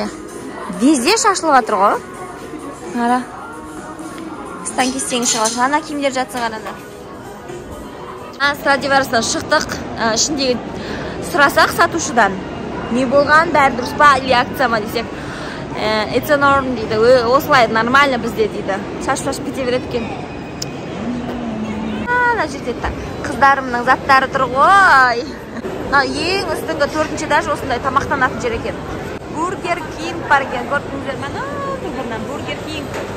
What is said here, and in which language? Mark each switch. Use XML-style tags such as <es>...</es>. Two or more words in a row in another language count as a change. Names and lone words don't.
<kk>Везде шашылып жатыр ғой. Қара. Станкестен шығады. Ана киімдер жатса қараңдар. Страдивариустан шықтық. Ішіндегі сұрасақ сатушыдан. Не болған, бәрі дұрыс па, или акция ма десек.</kk> <en>It's a norm дейді.</en> <kk>Осылай нормально бізде дейді. Шашып кете береді екен. Ана жерде қыздарымның заттары тұр ғой. Ең үстіңгі 4-ші даже осындай тамақтанатын жер екен. Бургер Кинг бар екен. Көрдіңіздер ме? Бургер Кинг.</kk>